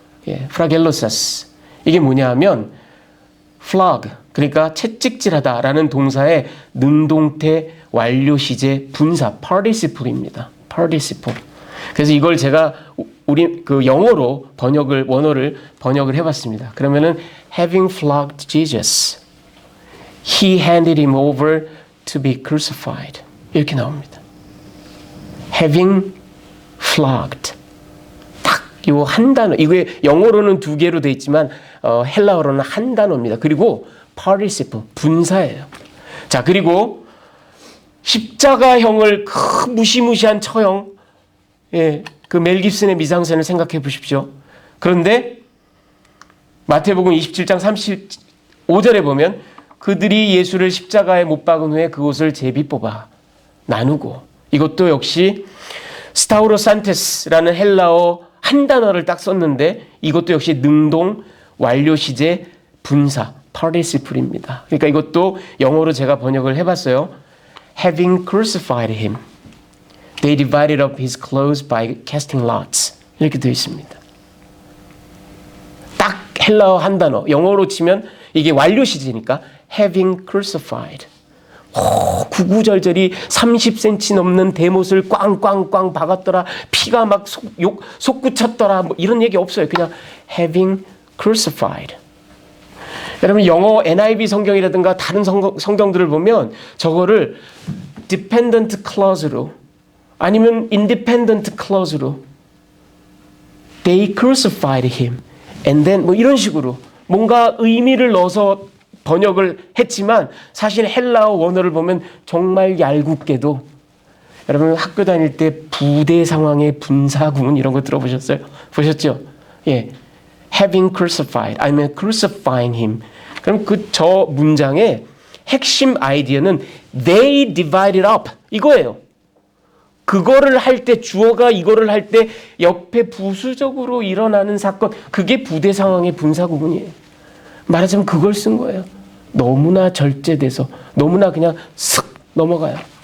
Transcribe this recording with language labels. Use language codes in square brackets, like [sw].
[ko] 예, 프라겔로사스. 이게 뭐냐 하면 flog, 그러니까 채찍질하다라는 동사의 능동태 완료 시제 분사 participle입니다. [en] participle. [ko] 그래서 이걸 제가 우리 그 영어로 원어를 번역을 해봤습니다. 그러면은 [en] having flogged Jesus, he handed him over to be crucified. [ko] 이렇게 나옵니다. [en] having flogged. [ko] 딱 요 한 단어. 이게 영어로는 두 개로 돼 있지만 헬라어로는 한 단어입니다. 그리고 participle, 분사예요. 자, 그리고 십자가형을 그 무시무시한 처형, 예, 그 멜 깁슨의 미장센을 생각해 보십시오. 그런데 마태복음 27장 35절에 보면 그들이 예수를 십자가에 못 박은 후에 그곳을 제비 뽑아 나누고, 이것도 역시 스타우로산테스라는 헬라어 한 단어를 딱 썼는데 이것도 역시 능동 완료 시제 분사 participle입니다. 그러니까 이것도 영어로 제가 번역을 해봤어요. [en] Having crucified him, they divided up his clothes by casting lots. [ko] 이렇게 되어 있습니다. 딱 헬라어 한 단어, 영어로 치면 이게 완료 시제니까 [en] having crucified. [ko] 구구절절이 30cm 넘는 대못을 꽝꽝꽝 박았더라, 피가 막 솟구쳤더라, 뭐 이런 얘기 없어요. 그냥 [en] having crucified. [ko] 여러분, 영어 NIV 성경이라든가 다른 성경들을 보면 저거를 dependent clause로 아니면 independent clause로 [en] they crucified him and then [ko] 뭐 이런 식으로 뭔가 의미를 넣어서 번역을 했지만 사실 헬라어 원어를 보면 정말 얄궂게도, 여러분 학교 다닐 때 부대 상황의 분사구문 이런 거 들어보셨어요? 보셨죠? 예, [en] having crucified [ko] 아니면 [en] crucifying him. [ko] 그럼 저 문장의 핵심 아이디어는 [en] they divided up [ko] 이거예요. 그거를 할 때, 주어가 이거를 할 때 옆에 부수적으로 일어나는 사건, 그게 부대 상황의 분사구문이에요. 말하자면 그걸 쓴 거예요. 너무나 절제돼서 너무나 그냥 슥 넘어가요.